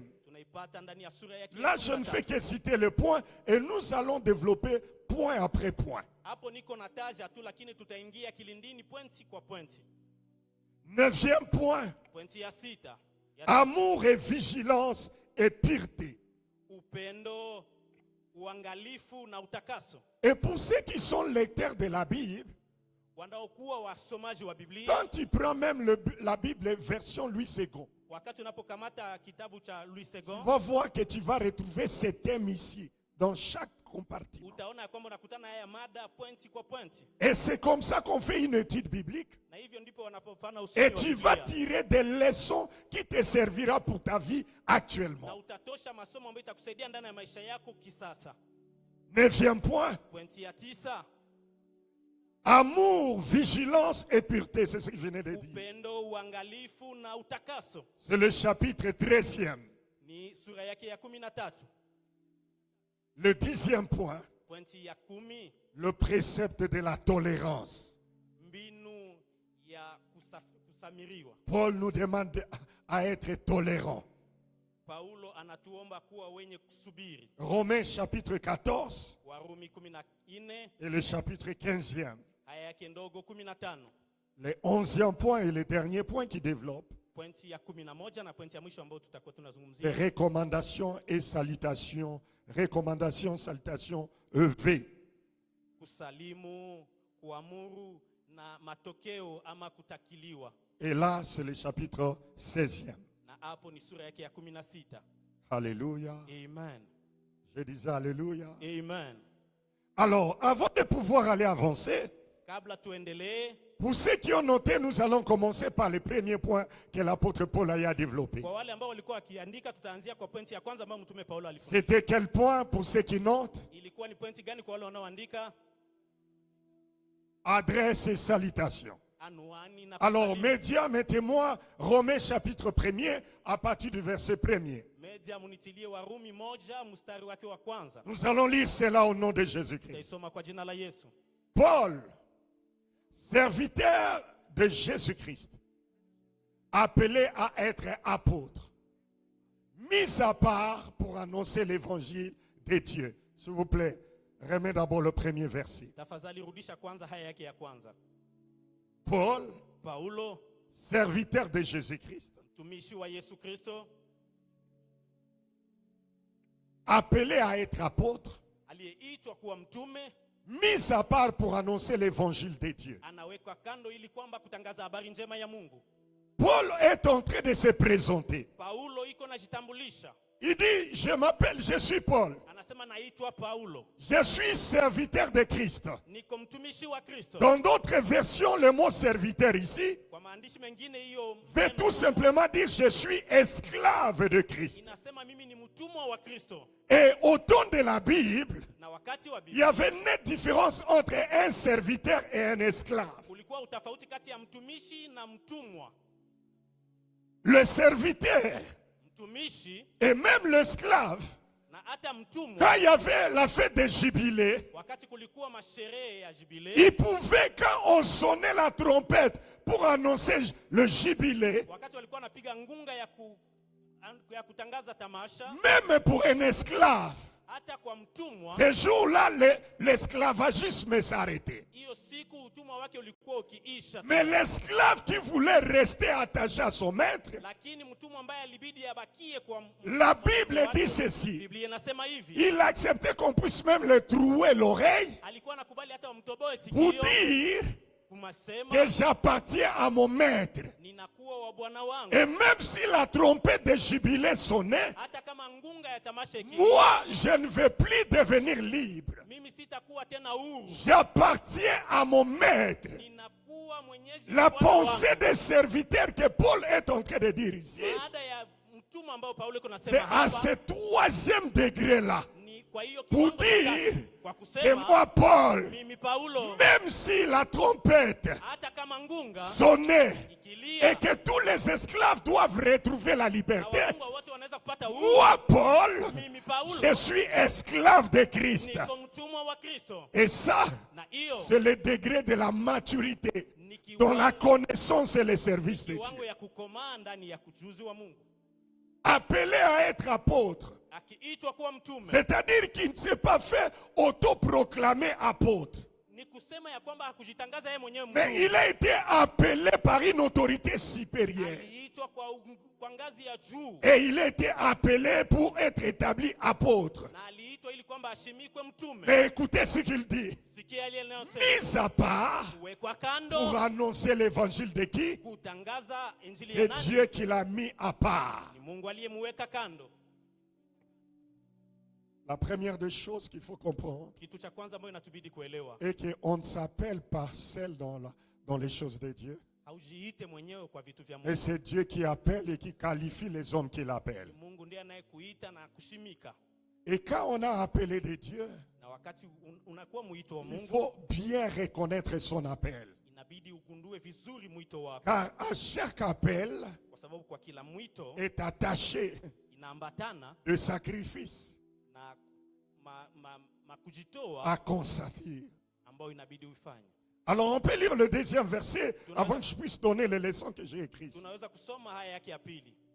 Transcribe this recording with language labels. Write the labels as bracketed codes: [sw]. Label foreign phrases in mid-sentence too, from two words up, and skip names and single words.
[sw] Tunaipata ndani ya sura yake ya [fr] Là, je ne 13. fais que citer le point et nous allons développer point après point. [sw] Hapo niko nataja tu, lakini tutaingia kilindini pointi kwa pointi. [fr] Neuvième point, [sw] Pointi ya 6 [fr] amour et vigilance et pureté. [sw] upendo, uangalifu na utakaso. [fr] Et pour ceux qui sont lecteurs de la Bible, [sw] Wanaokuwa wasomaji wa Biblia, [fr] quand tu prends même la Bible version Louis II, [sw] wakati unapokamata kitabu cha Louis [fr] tu II, vas voir que tu vas retrouver ces thèmes ici, dans chaque compartiment. [sw] utaona ya kwamba unakutana haya mada pointi kwa pointi, [fr] Et c'est comme ça qu'on fait une étude biblique. [sw] na hivyo ndipo wanapofanya usomi [fr] Et [sw] wa [fr] tu vas [sw] Biblia. [fr] tirer des leçons qui te servira pour ta vie [sw] Na [fr] actuellement. [sw] utatosha masomo ambayo itakusaidia ndani ya maisha yako kisasa. [fr] Neuvième point, [sw] Pointi ya 9 [fr] amour, vigilance et pureté. C'est ce que je venais de dire. [sw] upendo, uangalifu na utakaso. [fr] C'est le chapitre 13e. [sw] Ni sura yake ya 13. [fr] Le 10e point, [sw] Pointi ya 10 [fr] le précepte de la tolérance. [sw] mbinu ya kusamiriwa. [fr] Paul nous demande à être tolérant. [sw] Paulo anatuomba kuwa wenye kusubiri. [fr] Romains chapitre 14 [sw] Warumi 14 [fr] et le chapitre 15e. [sw] aya yake ndogo 15. [fr] Le 11e point et le dernier point qui développe. [sw] Pointi ya 11 na pointi ya mwisho ambayo tutakuwa [fr] Les [sw] tunazungumzia [fr] recommandations et salutations. Recommandations, salutations, EV. [sw] kusalimu, kuamuru na matokeo ama kutakiliwa. [fr] Et là, c'est le chapitre 16e. [sw] Na hapo ni sura yake ya 16. [fr] Alléluia. Amen. Je disais Alléluia. Amen. Alors, avant de pouvoir aller avancer, [sw] Kabla tuendelee, [fr] pour ceux qui ont noté, nous allons commencer par le premier point que l'apôtre Paul a développé. [sw] kwa wale ambao walikuwa wakiandika, tutaanzia kwa pointi ya kwanza ambayo mtume Paulo alifundisha. [fr] C'était quel point pour ceux qui notent? [sw] Ilikuwa ni pointi gani kwa wale wanaoandika? [fr] adresse et salutations. [sw] Anwani na [fr] Alors, [sw] kusalimu. [fr] médias, mettez-moi Romains chapitre 1er à partir du verset 1er. [sw] Media munitilie Warumi 1 mstari wake wa kwanza. [fr] Nous allons lire cela au nom de Jésus-Christ. [sw] Taisoma kwa jina la Yesu. [fr] Paul, serviteur de Jésus-Christ, appelé à être apôtre, mis à part pour annoncer l'évangile de Dieu. S'il vous plaît, remets d'abord le premier verset. [sw] Tafadhali rudisha kwanza haya yake ya kwanza. [fr] Paul, [sw] Paulo, [fr] serviteur de Jésus-Christ, [sw] mtumishi wa Yesu Kristo, [fr] appelé à être apôtre, [sw] aliyeitwa kuwa mtume, [fr] mis à part pour annoncer l'évangile de Dieu. [sw] anawekwa kando ili kwamba kutangaza habari njema ya Mungu. [fr] Paul est en train de se présenter. [sw] Paulo iko najitambulisha. [fr] Il dit, je m'appelle, je suis Paul. [sw] Anasema naitwa Paulo. [fr] Je suis serviteur de Christ. [sw] Niko mtumishi wa Kristo. [fr] Dans d'autres versions, le mot serviteur ici [sw] Kwa maandishi mengine hiyo [fr] veut tout simplement dire je suis esclave de Christ. [sw] inasema mimi ni mtumwa wa Kristo. [fr] Et au temps de la Bible, [sw] Na wakati wa [fr] il y [sw] Biblia [fr] avait une nette différence entre un serviteur et un esclave. [sw] kulikuwa utofauti kati ya mtumishi na mtumwa. [fr] Le serviteur [sw] Mtumishi [fr] et même l'esclave, [sw] na hata mtumwa, [fr] quand il y avait la fête des jubilés, [sw] wakati kulikuwa masherehe ya jubilei, [fr] il pouvait, quand on sonnait la trompette pour annoncer le jubilé, [sw] wakati walikuwa wanapiga ngunga ya kutangaza tamasha, [fr] même pour un esclave, [sw] hata kwa mtumwa, [fr] ce jour-là, l'esclavagisme s'arrêtait. [sw] hiyo siku utumwa wake ulikuwa ukiisha. [fr] Mais l'esclave qui voulait rester attaché à son maître, [sw] Lakini mtumwa ambaye alibidi abakie kwa [fr] la Bible dit ceci. [sw] Biblia inasema hivi, [fr] Il acceptait qu'on puisse même le trouer l'oreille [sw] alikuwa anakubali hata wamtoboe [fr] pour [sw] sikio [fr] dire [sw] kumasema [fr] que j'appartiens à mon maître. [sw] ninakuwa wa bwana wangu. [fr] Et même si la trompette de jubilé sonnait, [sw] Hata kama ngunga ya tamasha ikilia, [fr] moi, je ne vais plus devenir libre. [sw] mimi sitakuwa tena huru, [fr] J'appartiens à mon maître. [sw] ninakuwa mwenyezi [fr] La [sw] wa bwana wangu. [fr] pensée des serviteurs que Paul est en train de dire ici, [sw] Baada ya mtumwa ambao Paulo iko [fr] c'est [sw] nasema [fr] à [sw] hapa, [fr] ce troisième degré-là, [sw] ni kwa hiyo [fr] pour [sw] kiwango cha [fr] dire [sw] tatu, kwa [fr] que [sw] kusema [fr] moi, Paul, [sw] mimi Paulo, [fr] même si la trompette [sw] hata kama ngunga [fr] sonnait [sw] ikilia [fr] et que tous les esclaves doivent retrouver la [sw] na [fr] liberté, [sw] wafungwa wote wanaweza kupata uhuru, [fr] moi, Paul, [sw] mimi Paulo [fr] je suis esclave de Christ. [sw] niko mtumwa wa Kristo. [fr] Et ça, [sw] Na hiyo [fr] c'est le degré de la maturité [sw] ni [fr] dans la [sw] kiwango [fr] connaissance et le service de [sw] kiwango [fr] Dieu. [sw] ya kukomaa ndani ya kujuzi wa Mungu. [fr] Appelé à être apôtre, [sw] Akiitwa kuwa mtume [fr] c'est-à-dire qu'il ne s'est pas fait autoproclamer apôtre, [sw] ni kusema ya kwamba hakujitangaza yeye mwenyewe [fr] mais [sw] mtume. [fr] il a été appelé par une autorité supérieure. [sw] Aliitwa kwa ngazi ya juu [fr] Et il a été appelé pour être établi apôtre. [sw] na aliitwa ili kwamba ashimikwe mtume. [fr] Mais écoutez ce qu'il dit. [sw] Sikia aliyosema, [fr] Mis à part [sw] kuwekwa [fr] pour [sw] kando [fr] annoncer l'évangile de qui? [sw] kutangaza injili ya [fr] C'est [sw] nani? [fr] Dieu qui l'a mis à part. [sw] Ni Mungu aliyemweka kando. [fr] La première des choses qu'il faut comprendre [sw] Kitu cha kwanza ambayo inatubidi kuelewa, [fr] est qu'on ne s'appelle pas seul dans les choses de Dieu. [sw] haujiite mwenyewe kwa vitu vya [fr] Et [sw] Mungu. [fr] c'est Dieu qui appelle et qui qualifie les hommes qu'il appelle. [sw] Mungu ndiye anayekuita na kushimika. [fr] Et quand on a appelé de Dieu, [sw] Na wakati unakuwa mwito wa [fr] il [sw] Mungu, [fr] faut bien reconnaître son appel. [sw] inabidi ugundue vizuri mwito wako, [fr] Car à chaque appel [sw] kwa sababu kwa kila mwito [fr] est attaché [sw] inaambatana [fr] le sacrifice [sw] na kujitoa [fr] à consentir. [sw] ambayo inabidi uifanye. [fr] Alors on peut lire le deuxième verset avant que je puisse donner les leçons que j'ai écrites. [sw] Tunaweza kusoma haya yake ya pili,